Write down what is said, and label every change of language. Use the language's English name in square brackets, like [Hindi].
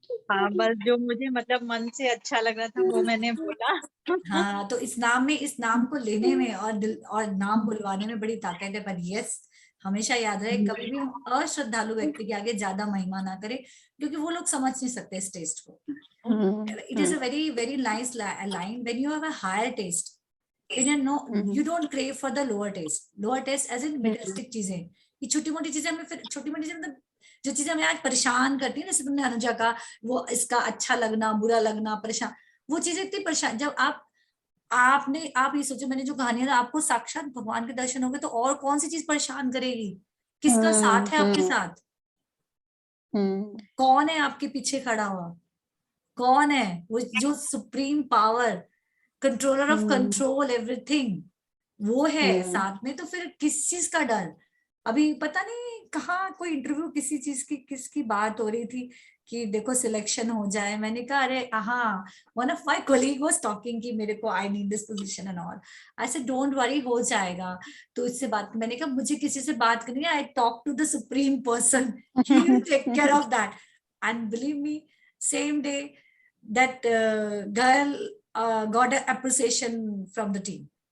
[Hindi] हाँ, बस जो मुझे मतलब मन से अच्छा लग रहा था वो मैंने बोला। हाँ, तो इस नाम को लेने में और दिल और नाम बुलवाने में बड़ी ताकत है। पर यस, हमेशा याद रहे कभी भी हम अश्रद्धालु व्यक्ति के आगे ज्यादा महिमा ना करें, क्योंकि वो लोग समझ नहीं सकते इस टेस्ट को। [English] It is a very very nice line when you have a higher taste, then you don't crave for the lower taste as in materialistic चीजें। [Hindi] ये छोटी मोटी चीजें हमें, फिर छोटी मोटी चीजें मतलब जो चीजें हमें आज परेशान करती है, जैसे तुमने अनुजा का वो इसका अच्छा लगना बुरा लगना परेशान, वो चीजें इतनी परेशान। जब आप ये सोचो, मैंने जो कहानियां, आपको साक्षात भगवान के दर्शन हो गए तो और कौन सी चीज परेशान करेगी? किसका साथ है आपके साथ? कौन है आपके पीछे खड़ा हुआ? कौन है वो जो supreme power, [English] controller of control everything, [Hindi] वो है साथ में। तो फिर किस चीज का डर? अभी पता नहीं कहाँ कोई इंटरव्यू किसी चीज की किसकी बात हो रही थी कि देखो सिलेक्शन हो जाए, मैंने कहा अरे हाँ, [English] one of my colleague was talking [Hindi] कि मेरे को [English] I need this position and all. I said don't worry, [Hindi] हो जाएगा। तो इससे बात, मैंने कहा मुझे किसी से बात करनी है, [English] I talk to the supreme person, he will take care of that. And believe me, same day that girl got an appreciation from the team.